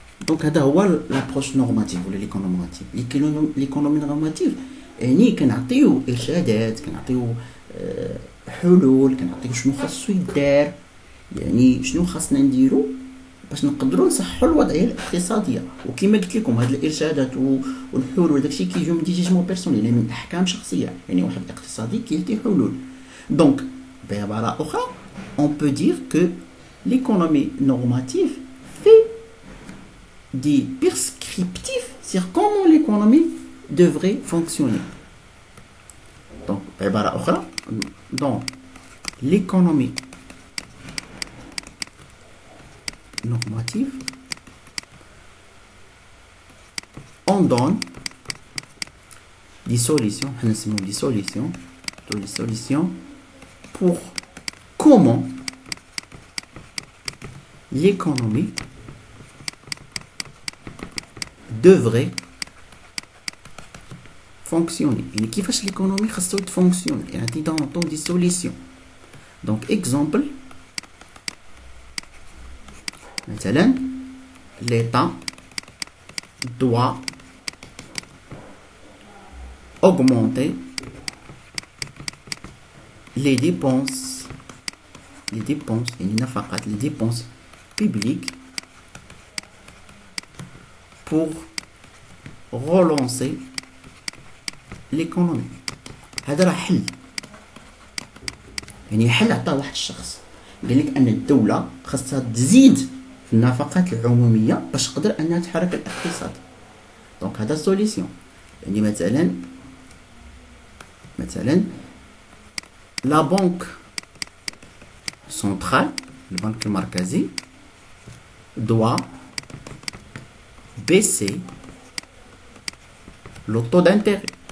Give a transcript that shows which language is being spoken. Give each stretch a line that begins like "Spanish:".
French: Donc
Arabic: هذا هو
French: l'approche normative
Arabic: ولا
French: l'économie normative. l'économie normative
Arabic: يعني كنعطيو ارشادات، كنعطيو حلول، كنعطيو شنو خاصو يدار، يعني شنو خاصنا نديرو باش نقدروا نصحوا الوضعيه الاقتصاديه. وكما قلت لكم هاد الارشادات والحلول وداكشي كيجيو من ديجيجمون بيرسونيل، يعني من احكام شخصيه، يعني واحد الاقتصادي كيعطي حلول. دونك بعباره اخرى
French: on peut dire que l'économie normative fait des prescriptifs sur comment l'économie devrait fonctionner. Donc
Arabic: بعباره اخرى
French: dans l'économie normative on donne des solutions, des solutions pour comment l'économie devrait fonctionner.
Arabic: يعني كيفاش l'économie خاصو تفونكسيون، يعني
French: dans des solutions. Donc exemple مثلا l'État doit augmenter les dépenses
Arabic: يعني نفقات
French: les dépenses publiques pour relancer l'économie.
Arabic: هذا راه حل، يعني حل عطاه واحد الشخص قال لك ان الدوله خاصها تزيد في النفقات العموميه باش تقدر انها تحرك الاقتصاد. دونك هذا سوليسيون. يعني مثلا لا بنك سنترال، البنك المركزي
French: doit baisser le taux d'intérêt.